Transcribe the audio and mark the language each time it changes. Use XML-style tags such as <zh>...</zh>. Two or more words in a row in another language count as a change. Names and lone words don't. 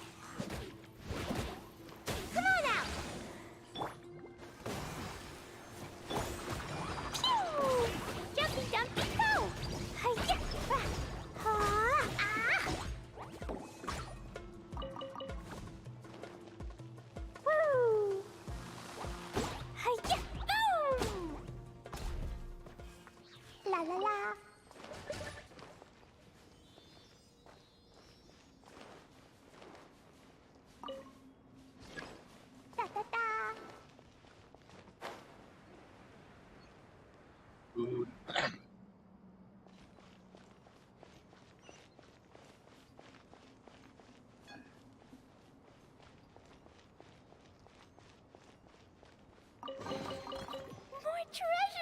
<en>Come on out! Pew! Jumpy, jumpy, go! Hi-ya! Ah! Ah! Woo! Hi-ya! Boom! La la la! Da da da! Good. More treasure!</en>